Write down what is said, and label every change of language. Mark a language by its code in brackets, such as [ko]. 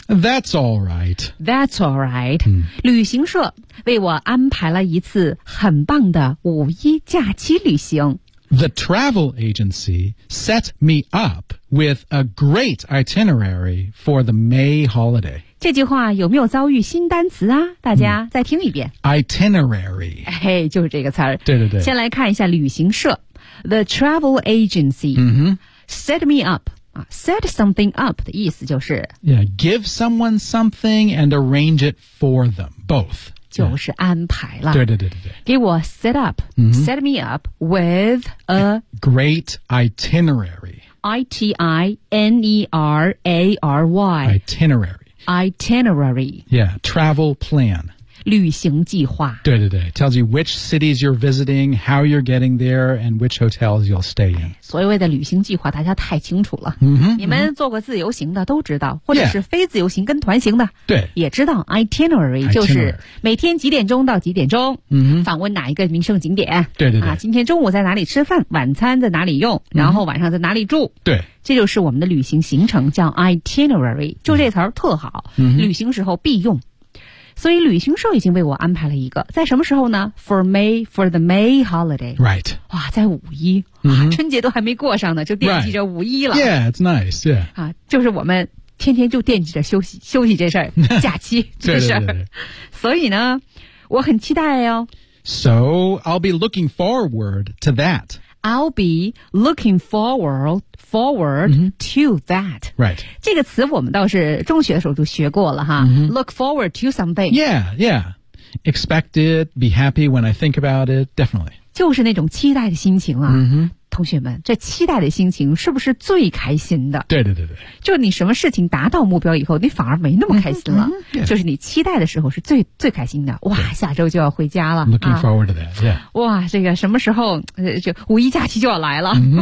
[en] That's alright That's alright、 [zh] 旅行社为我安排了一次很棒的五一假期旅行 [en] The travel agency set me up with a great itinerary for the May holiday [zh] 这句话有没有遭遇新单词啊大家再听一遍。 [en] Itinerary. [zh] 嘿就是这个词儿。对对对。先来看一下旅行社。 [en] The travel agency. Set me up. Set something up [zh] 的意思就是。 [en] Yeah, give someone something and arrange it for them. Both. [zh] 就是安排了。对对对对对。给我 [en] set up,、set me up with a great itinerary. I-T-I-N-E-R-A-R-Y. Itinerary. Itinerary. Yeah, travel plan. [zh] 旅行计划。对对对 [en] ，tells you which cities you're visiting, how you're getting there, and which hotels you'll stay in. [zh] 所谓的旅行计划，大家太清楚了。Mm-hmm, 你们做过自由行的都知道，或者是非自由行跟团行的，对、yeah. ，也知道 itinerary 就是每天几点钟到几点钟，访问哪一个名胜景点。对对对，啊，今天中午在哪里吃饭，晚餐在哪里用，然后晚上在哪里住。对。这就是我们的旅行行程叫 itinerary 就这词儿特好、旅行时候必用所以旅行社已经为我安排了一个在什么时候呢 [en] for May for the May holiday right [zh] 哇在五一、春节都还没过上呢就惦记着五一了、 [en] yeah it's nice yeah、 [zh] 啊、就是我们天天就惦记着休息这事儿，假期这事儿。所以呢我很期待哦 [en] so I'll be looking forward to that I'll be looking forward、to that. Right. [zh] 这个词我们倒是中学的时候就学过了哈。 [en] Look forward to something. Yeah, yeah. Expect it, be happy when I think about it, definitely. [zh] 就是那种期待的心情啊。同学们，这期待的心情是不是最开心的？对对对对。就你什么事情达到目标以后，你反而没那么开心了。就是你期待的时候是最开心的。哇，下周就要回家了。 [en] Looking forward to that, yeah. [zh] 哇，这个什么时候，就五一假期就要来了。